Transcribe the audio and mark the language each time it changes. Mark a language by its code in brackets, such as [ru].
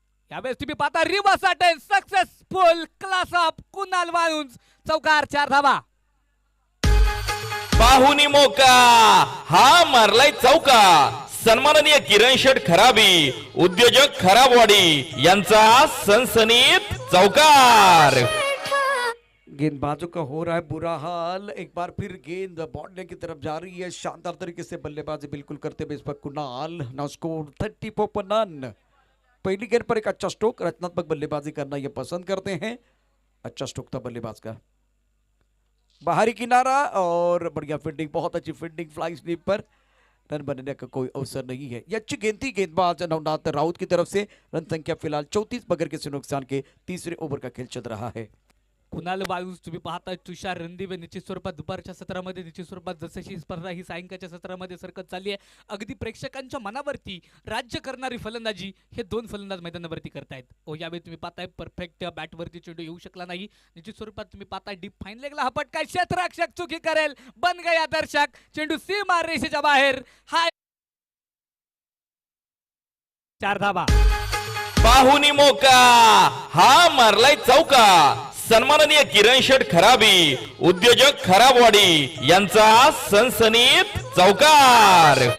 [mr] यावेळेस तुम्ही पाहता [en] Reverse attempt successful, class of Kunal Walunj. [mr] चौकार, 4 धाबा. पाहुनी मोका हा मारलाय चौका. सन्माननीय किरण शेठ खराबी, उद्योजक खराबवाडी यांचा सनसनीत चौकार. [hi] गेंदबाजों का हो रहा है बुरा हाल. एक बार फिर गेंद बॉर्डर की तरफ जा रही है. शानदार तरीके से बल्लेबाजी बिल्कुल करते हुए इस पर कुणाल. [en] now score [hi] 34 पर नन. पहली गेंद पर एक अच्छा स्ट्रोक. रचनात्मक बल्लेबाजी करना ये पसंद करते हैं. अच्छा स्ट्रोक था बल्लेबाज का. बाहरी किनारा और बढ़िया फील्डिंग, बहुत अच्छी फील्डिंग. फ्लाई स्लिप पर रन बनने का कोई अवसर नहीं है. ये अच्छी गेंद थी गेंदबाज नवनाथ राउत की तरफ से. रन संख्या फिलहाल 34 बगैर किसी नुकसान के. तीसरे ओवर का खेल चल रहा है. [mr] कुणाल वाळुंज तुम्ही पाहताय. तुषार रणदिवे निश्चित स्वरूपात दुपारच्या सत्रामध्ये, निश्चित स्वरूपात जशी स्पर्धा ही सायंकाळच्या सत्रामध्ये सरकत चालली आहे. अगदी प्रेक्षकांच्या मनावरती राज्य करणारी फलंदाजी हे 2 फलंदाज मैदानावरती करतायत. यावेळी तुम्ही पाहताय परफेक्ट बॅटवरती चेंडू येऊ शकला नाही. निश्चित स्वरूपात तुम्ही पाहताय डीप फाईन लेगला हा पटका. क्षेत्ररक्षक चुकी करेल, [hi] बन गया दर्शक. [mr] चेंडू सीमा रेषेच्या बाहेर. हा 4 धाबा. पाहुनी मोका हा मारलाय चौका. सन्माननीय किरण शेठ खराबी, उद्योजक खराबवाडी यांचा सनसनीत चौकार.